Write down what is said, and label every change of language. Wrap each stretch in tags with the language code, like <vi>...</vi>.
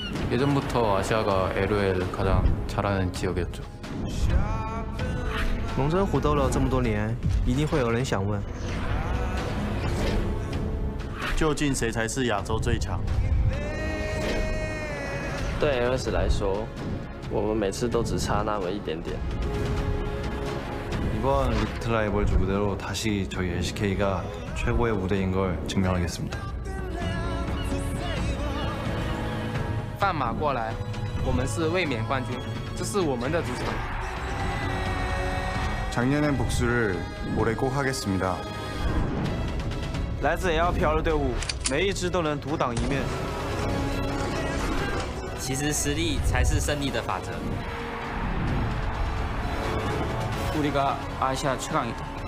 <ko>예전부터 아시아가 LOL 가장 잘하는 지역이었죠.</ko> <zh>龙真虎斗了这么多年，一定会有人想问： 究竟谁才是亚洲最强？对 LS 来说，我们每次都只差那么一点点。</zh> <ko>이번 리트 라이벌 무대로 다시 저희 LCK가 최고의 무대인 걸 증명하겠습니다.</ko> <zh>放马过来，我们是卫冕冠军，这是我们的主场。</zh> <ko>작년엔 복수를 올해 꼭 하겠습니다.</ko> <zh>来自 LPL 的队伍，每一支都能独当一面。其实实力才是胜利的法则。</zh> <ko>우리가 아시아 최강이다.</ko>